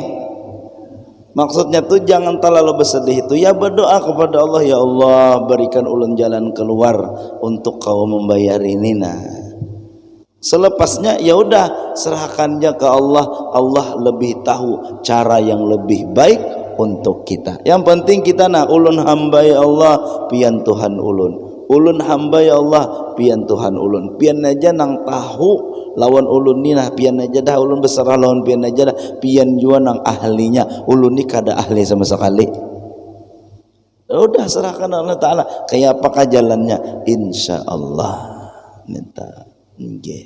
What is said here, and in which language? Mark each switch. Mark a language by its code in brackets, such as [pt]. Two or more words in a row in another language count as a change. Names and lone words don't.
[id] Maksudnya tuh jangan terlalu bersedih itu, ya berdoa kepada Allah, ya Allah berikan ulun jalan keluar untuk kau membayar ini. Nah selepasnya ya udah serahkan aja ke Allah. Allah lebih tahu cara yang lebih baik untuk kita. [bjn] Yang penting kita ulun hamba ya Allah pian Tuhan ulun hamba ya Allah pian Tuhan ulun pian aja nang tahu lawan ulun ni nah pian aja dah, ulun berserah lawan pian aja dah, pian jua nang ahlinya, ulun ni kada ahli sama sekali. [id] Udah serahkan Allah Ta'ala, kayak apakah jalannya, [ar] insya Allah [id] minta nggih.